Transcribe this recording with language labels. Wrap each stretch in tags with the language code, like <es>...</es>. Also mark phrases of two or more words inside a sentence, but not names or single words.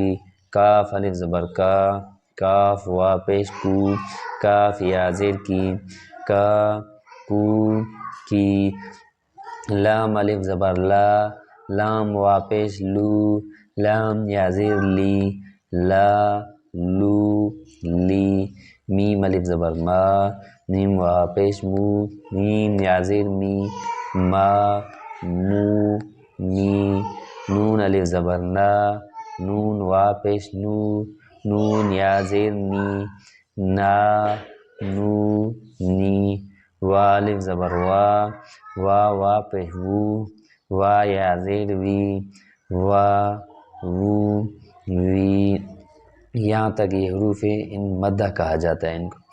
<ur>کاف الف زبر کا، کاف وا پیش کو، کاف یا زیر کی، کا کو کی۔ لام الف زبر لا، لام وا پیش لو، لام یا زیر لی، لا لو لی۔ میم الف زبر ما، میم وا پیش مو، میم یا زیر می، ما مو می۔ نون الف زبر نا، نون وا پیش نو، نون یا زیر نی، نا نو نی۔ وا الف زبر وا، وا وا پیش وو، وا یا زیر وی، وا وو وی، یہاں تک یہ حروف ان مدہ کہا جاتا ہے ان کو۔</ur>